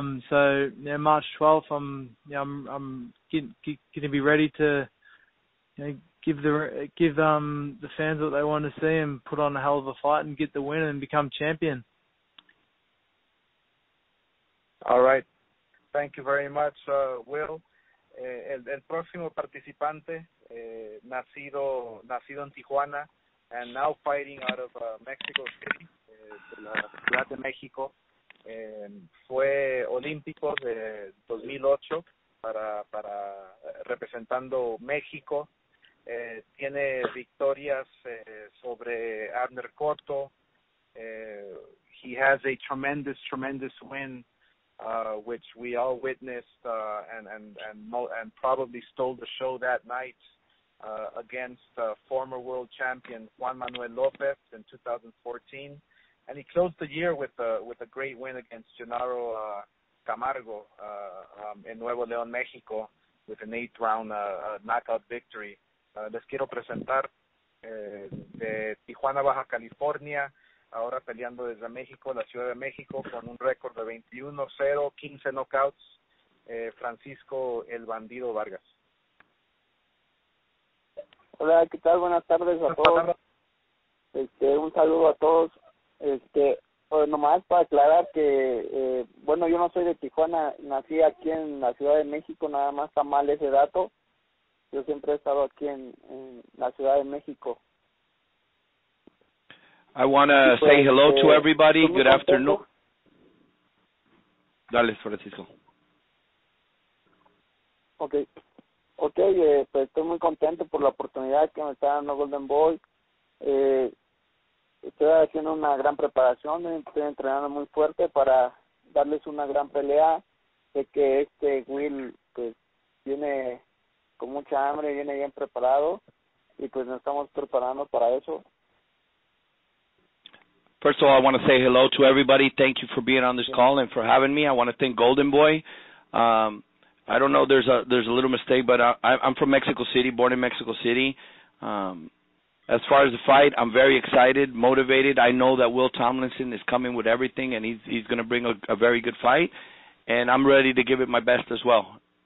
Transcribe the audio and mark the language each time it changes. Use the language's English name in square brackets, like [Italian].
[English] So March 12th, I'm going to be ready to give the fans what they want to see and put on a hell of a fight and get the win and become champion. All right. Thank you very much, Will. [Spanish] El próximo participante, nacido en Tijuana [English] and now fighting out of Mexico City, [Spanish] de la Ciudad de México, fue olímpico de 2008 para representando México. Tiene victorias sobre Abner Cotto. [English] He has a tremendous win, which we all witnessed and probably stole the show that night against former world champion Juan Manuel Lopez in 2014, and he closed the year with a great win against Gennaro Camargo in Nuevo León, Mexico, with an 8th round knockout victory. [Spanish] Les quiero presentar de Tijuana, Baja California, ahora peleando desde México, la Ciudad de México, con un récord de 21-0, 15 knockouts, Francisco el Bandido Vargas. Hola, ¿qué tal? Buenas tardes a todos. Un saludo a todos. Pues nomás para aclarar que, yo no soy de Tijuana, nací aquí en la Ciudad de México, nada más está mal ese dato. Yo siempre he estado aquí en la Ciudad de México. [English] I want to say hello to everybody. Good afternoon. [Spanish] Dale, Francisco. Okay, pues estoy muy contento por la oportunidad que me está dando Golden Boy. Estoy haciendo una gran preparación, estoy entrenando muy fuerte para darles una gran pelea. Sé que Will pues viene con mucha hambre, viene bien preparado y pues nos estamos preparando para eso. [English] First of all, I want to say hello to everybody. Thank you for being on this call and for having me. I want to thank Golden Boy. I don't know, there's a little mistake, but I'm from Mexico City, born in Mexico City. As far as the fight, I'm very excited, motivated. I know that Will Tomlinson is coming with everything, and he's going to bring a very good fight, and I'm ready to give it my best as well.